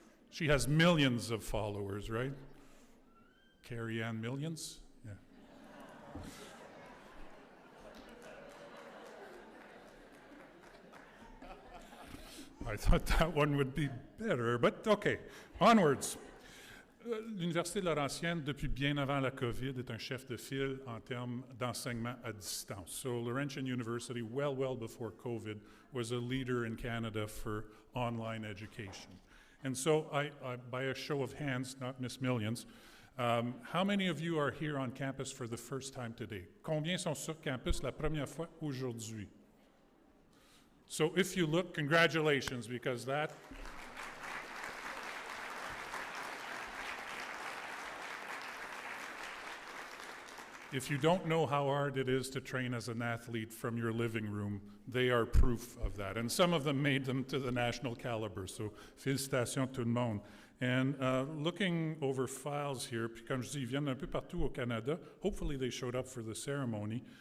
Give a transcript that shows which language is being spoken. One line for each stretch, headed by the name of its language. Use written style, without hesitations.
English: She has millions of followers, right? Carrie Ann Millions? Yeah. I thought that one would be better, but okay, onwards.
French: L'Université de Laurentienne, depuis bien avant la COVID, est un chef de file en termes d'enseignement à distance.
English: So Laurentian University, well before COVID, was a leader in Canada for online education. And so I by a show of hands, not Miss Millions, how many of you are here on campus for the first time today?
French: Combien sont sur campus la première fois aujourd'hui?
English: So if you look, congratulations, because that... If you don't know how hard it is to train as an athlete from your living room, they are proof of that. And some of them made them to the national caliber, so
French: félicitations tout le monde.
English: And looking over files here,
French: puis comme je dis, ils viennent un peu partout au Canada.
English: Hopefully they showed up for the ceremony.